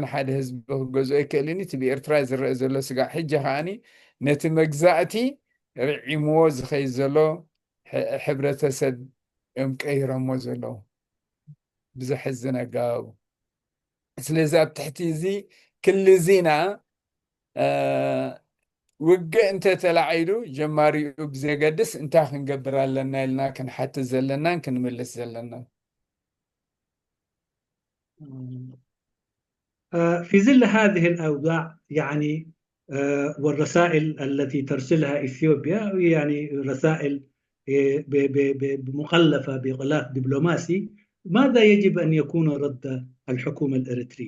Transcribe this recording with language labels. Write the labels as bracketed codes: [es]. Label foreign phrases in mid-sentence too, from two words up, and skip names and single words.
[ti] ሓደ ህዝቢ ክገዝኦ ኣይክእልን። እቲ ብኤርትራ ዝረአ ዘሎ ስጋዕ ሕጂ ከዓኒ ነቲ መግዛእቲ ርዒምዎ ዝኸይድ ዘሎ ሕብረተሰብ እዮም ቀይሮሞ ዘለዉ ብዘሕዝን ኣገባቡ። ስለዚ ኣብ ትሕቲ እዚ ክሊ ዚና ውግእ እንተተላዒሉ ጀማሪኡ ብዘገድስ እንታይ ክንገብር ኣለና ኢልና ክንሓትት ዘለናን ክንምልስ ዘለናን። [ar] في ظل هذه الأوضاع يعني والرسائل التي ترسلها إثيوبيا يعني رسائل مغلفة بغلاف دبلوماسي، ماذا يجب أن يكون رد الحكومة الإريترية؟